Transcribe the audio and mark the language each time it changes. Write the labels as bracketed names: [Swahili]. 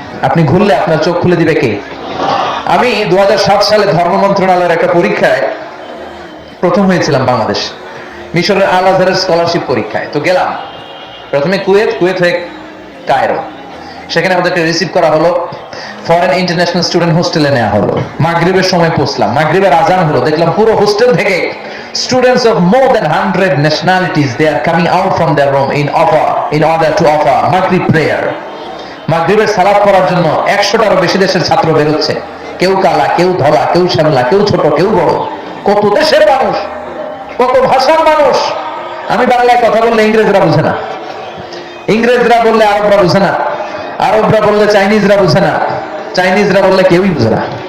[Bangla] আপনি ঘুরলে আপনার চোখ খুলে দিবে কে? আমি 2007 সালে ধর্ম মন্ত্রণালয়ের একটা পরীক্ষায় প্রথম হয়েছিলাম বাংলাদেশ, মিশরের আল আজহারের স্কলারশিপ পরীক্ষায়। তো গেলাম প্রথমে কুয়েত হয়ে কায়রো, সেখানে আমাদেরকে রিসিভ করা হলো, ফরেন ইন্টারন্যাশনাল স্টুডেন্ট হোস্টেলে নেওয়া হলো। মাগরিবের সময় পৌঁছলাম, মাগরিবের আজান হলো, দেখলাম পুরো হোস্টেল থেকে [English] students of more than 100 nationalities, they are coming out from their room in order to offer Maghrib prayer. [Bangla] মাগরিবের সালাত পড়ার জন্য 100টারও বেশি দেশের ছাত্র বেরোচ্ছে, কেউ কালা, কেউ ধলা, কেউ শ্যামলা, কেউ ছোট, কেউ বড়, কত দেশের মানুষ, কত ভাষার মানুষ। আমি বাংলায় কথা বললে ইংরেজরা বুঝে না, ইংরেজরা বললে আরবরা বুঝে না, আরবরা বললে চাইনিজরা বুঝে না, চাইনিজরা বললে কেউই বুঝে না।